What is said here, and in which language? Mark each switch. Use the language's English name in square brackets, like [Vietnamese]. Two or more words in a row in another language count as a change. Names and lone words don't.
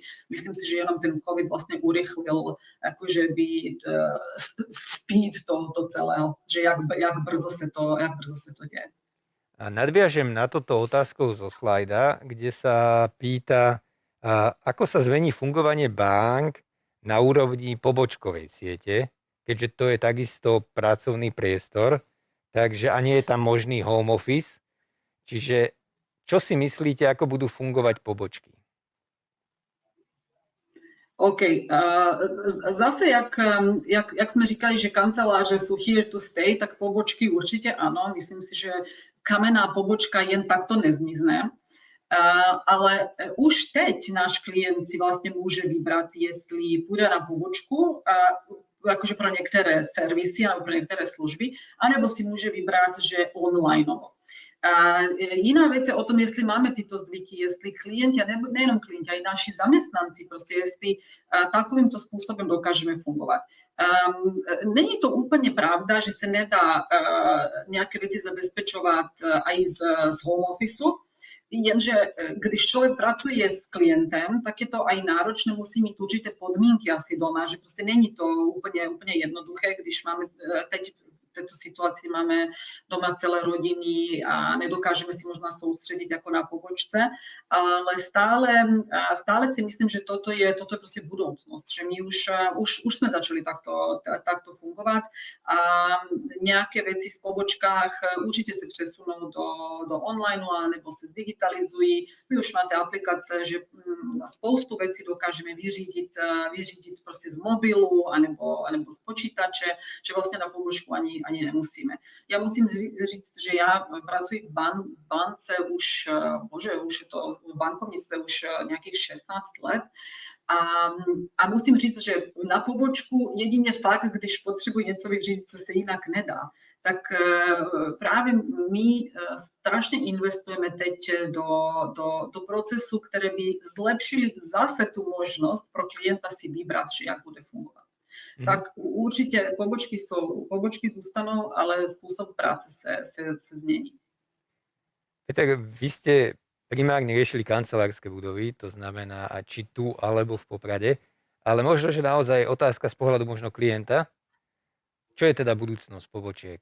[Slovak] Myslím si, že jenom ten COVID vlastne urýchlil akože speed tohoto celého, že jak brzo sa to deje. A nadviažem na toto otázkou zo slajda, kde sa pýta, ako sa zmení fungovanie bank na úrovni pobočkovej siete, keďže to je takisto pracovný priestor, takže a nie je tam možný home office. Čiže čo si myslíte, ako budú fungovať pobočky? [Czech] OK. Zase, jak sme říkali, že kanceláře sú [English] here to stay, [Slovak] tak pobočky určite áno. [Czech] Myslím si, že kamenná pobočka jen takto nezmizne. [Slovak] Ale už teď náš klient si vlastne môže vybrať, jestli pôjde na pobočku, akože pro niektoré servisy alebo pro niektoré služby, anebo si môže vybrať, že onlineovo. [Czech] Jiná vec je o tom, jestli máme tyto zvyky, jestli klienti, nejenom klienti, aj naši zamestnanci, prostě jestli takovýmto způsobem dokážeme fungovat. Není to úplně pravda, že se nedá nějaké věci zabezpečovat aj z home officeu, jenže když člověk pracuje s klientem, tak [Slovak] je to aj náročné, musí mít určité podmínky asi doma, že prostě není to úplně jednoduché, když máme teď v tejto situácii máme doma celé rodiny a nedokážeme si možno sústrediť ako na pobočce, ale stále si myslím, že toto je proste budúcnosť, že my už sme začali takto fungovať a nejaké veci v pobočkách určite sa presunú do online alebo sa zdigitalizujú. My už máte aplikácie, že spoustu vecí dokážeme vyřídiť proste z mobilu alebo z počítače, že vlastne na pobočku ani nemusíme. [Czech] Ja musím říct, že ja pracuji v bance už je to v bankovníctve už nejakých 16 let a musím říct, že na pobočku jedině fakt, když potřebuji něco vyřídit, co se jinak nedá, tak právě my strašně investujeme teď do procesu, které by zlepšili zase tu možnost pro klienta si vybrat, že jak bude fungovat. [Slovak] Tak určite pobočky zústanú, ale spôsob práce sa zmení. Peter, vy ste primárne riešili kancelárske budovy, to znamená či tu alebo v Poprade, ale možno, že naozaj otázka z pohľadu možno klienta, čo je teda budúcnosť pobočiek?